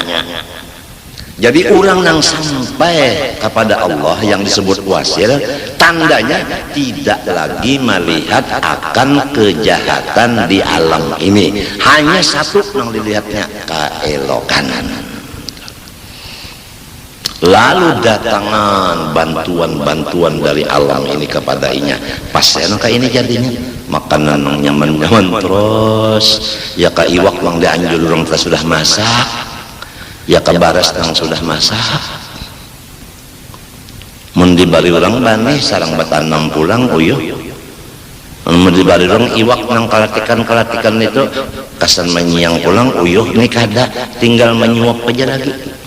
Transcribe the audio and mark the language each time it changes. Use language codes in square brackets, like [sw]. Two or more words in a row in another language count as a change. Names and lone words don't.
[id] Jadi orang yang sampai kepada Allah yang disebut wasil, tandanya tidak lagi melihat akan kejahatan di alam ini, hanya satu yang dilihatnya, keelokan. Lalu datangan bantuan-bantuan dari alam ini kepadanya. Pas enak ini jadinya makanan yang nyaman-nyaman terus. [bjn] Ya ka iwak mang dianjur orang sudah masak. Ya ka baras yang sudah masak. Mun dibari orang bani sarang batanam pulang uyuh. Mun dibari orang iwak nang kalatikan itu kasan menyiang pulang uyuh ini kada tinggal menyuap aja lagi.